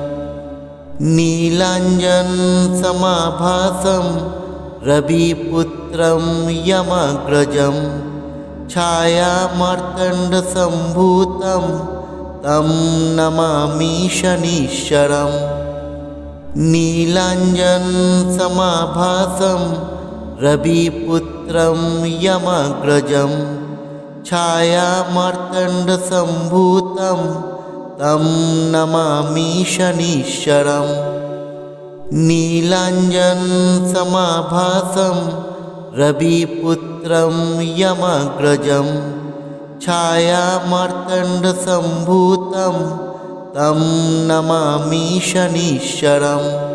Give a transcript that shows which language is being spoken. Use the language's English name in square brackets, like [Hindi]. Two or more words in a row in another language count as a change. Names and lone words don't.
[Sanskrit] নীলাঞ্জন সমাভাসম রবিপুত্রম যমাগ্রজম ছায়ামার্তণ্ড সম্ভূতম তম নমামি শনিশ্বরম। नीलाञ्जनसमाभासं रविपुत्रं यमग्रजं छायामार्तण्डसम्भूतं तं नमामि शनीश्वरम् नीलाञ्जनसमाभासं रविपुत्रं यमग्रजं छायामार्तण्डसम्भूतं तं नमामि शनीश्वरम्